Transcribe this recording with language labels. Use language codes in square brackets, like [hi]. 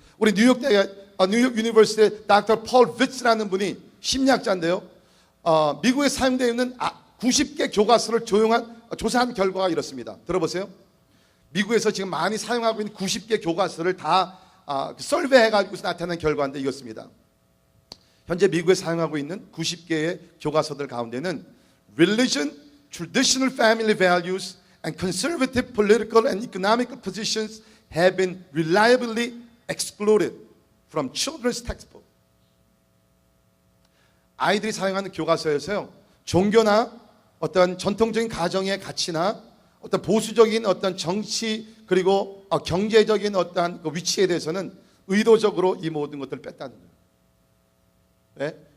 [ko] 우리 뉴욕 유니버시티의 닥터 폴 비츠라는 분이 심리학자인데요. 미국에 사용되어 있는 90개 교과서를 조사한 결과가 이렇습니다. 들어보세요. 미국에서 지금 많이 사용하고 있는 90개 교과서를 다 설베해가지고 나타난 결과인데 이렇습니다. 현재 미국에 사용하고 있는 90개의 교과서들 가운데는 [en] Religion, Traditional Family Values, and Conservative Political and Economic Positions have been reliably excluded from children's textbook. [ko] 아이들이 사용하는 교과서에서요, 종교나 어떤 전통적인 가정의 가치나 어떤 보수적인 어떤 정치 그리고 경제적인 어떤 그 위치에 대해서는 의도적으로 이 모든 것들을 뺐다는 거예요. 왜?